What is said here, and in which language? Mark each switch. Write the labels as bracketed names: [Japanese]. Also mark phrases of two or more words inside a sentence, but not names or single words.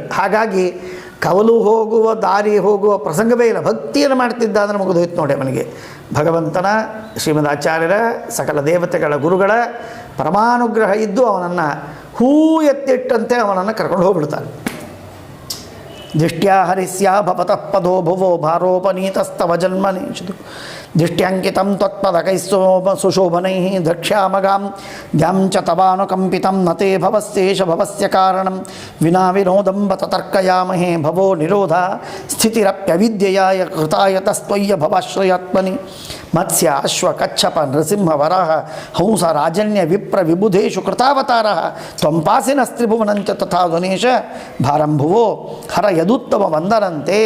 [Kannada] ಹಾಗಾಗಿ ಕವಲು ಹೋಗುವ ದಾರಿ ಹೋಗುವ ಪ್ರಸಂಗವೇ ಇಲ್ಲ. ಭಕ್ತಿಯನ್ನು ಮಾಡ್ತಿದ್ದ ಅಂದರೆ ಮುಗಿದೋಯ್ತು ನೋಡಿ ಅವನಿಗೆ. ಭಗವಂತನ, ಶ್ರೀಮದ್ ಆಚಾರ್ಯರ, ಸಕಲ ದೇವತೆಗಳ, ಗುರುಗಳ ಪರಮಾನುಗ್ರಹ ಇದ್ದು ಅವನನ್ನು ಹೂ ಎತ್ತಿಟ್ಟಂತೆ ಅವನನ್ನು ಕರ್ಕೊಂಡು ಹೋಗ್ಬಿಡ್ತಾನೆ. [Sanskrit] ದೃಷ್ಟ್ಯಾ ಹರಿಸ್ಯಾ ಭವತಃ ಪದೋ ಭುವೋ ಭಾರೋಪನೀತಸ್ತವ ಜನ್ಮನೇಶಿತು ದೃಷ್ಟ್ಯಾಂಕಿತಂ ತ್ವತ್ಪದಕೈಸ್ತೋಮ ಸುಶೋಭನೈ ದ್ರಕ್ಷ್ಯಾಮಗಾಂ ದ್ಯಾಂ ಚ ತವಾನುಕಂಪಿತಂ ನತೇ ಭವಸ್ಯೇಷ ಭವಸ್ಯ ಕಾರಣಂ ವಿನಾ ವಿನೋದಂ ಬತ ತರ್ಕಯಾಮಹೇ ಭವೋ ನಿರೋಧ ಸ್ಥಿತಿರಪ್ಯವಿದ್ಯೆಯಾಯ ಕೃತಾಯತಸ್ತ್ವಯ್ಯ ಭವಾಶ್ರಯಾತ್ಮನಿ ಮತ್ಸ್ಯ ಅಶ್ವ ಕಚ್ಚಪ ನೃಸಿಂಹ ವರಾಹ ಹಂಸ ರಾಜನ್ಯ ವಿಪ್ರ ವಿಬುಧೇಶು ಕೃತಾವತಾರ ತ್ವಂಪಾಸಿನ ಸ್ತ್ರಿಭುವನಂಚ ತಥಾ ಧ್ವನೇಶ ಭಾರಂಭುವೋ ಹರ ಯದುತ್ತಮ ವಂದನಂತೆ.